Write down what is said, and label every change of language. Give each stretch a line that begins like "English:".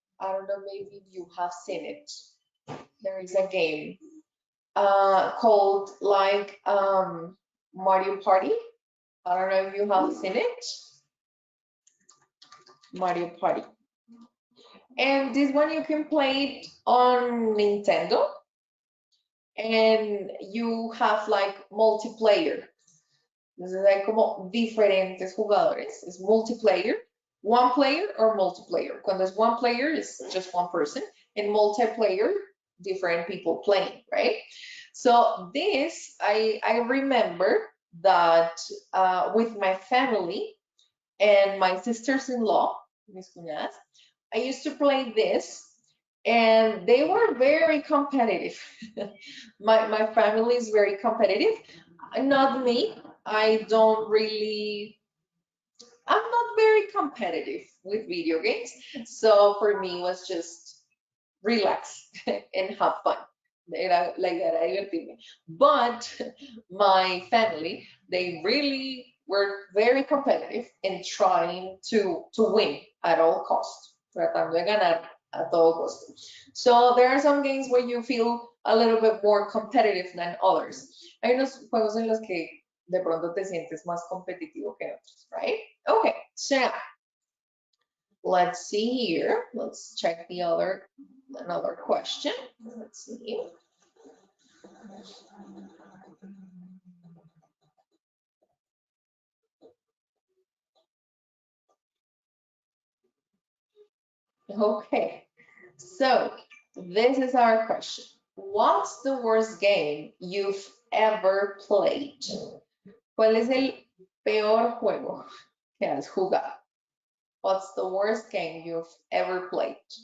English: I don't know, maybe you have seen it. There is a game called like Mario Party. I don't know if you have seen it. Mario Party. And this one you can play it on Nintendo and you have like multiplayer.
Spanish: Entonces hay como diferentes jugadores.
English: Es multiplayer, one player or multiplayer.
Spanish: Cuando es
English: one player, it's just one person. And multiplayer, different people playing, right? So this, I remember that with my family and my sisters-in-law,
Spanish: mis cuñadas,
English: I used to play this, and they were very competitive. My family is very competitive. Not me. I don't really, I'm not very competitive with video games. So for me, it was just relax and have fun. Like that, I
Spanish: divertirme.
English: But my family, they really were very competitive and trying to win at all costs,
Spanish: tratando de ganar a todo costo.
English: So there are some games where you feel a little bit more competitive than others.
Spanish: Hay unos juegos en los que de pronto te sientes más competitivo que otros, right?
English: Okay, so let's see here. Let's check the another question. Let's see. Okay, so this is our question. What's the worst game you've ever played?
Spanish: ¿Cuál es el peor juego que has jugado?
English: What's the worst game you've ever played?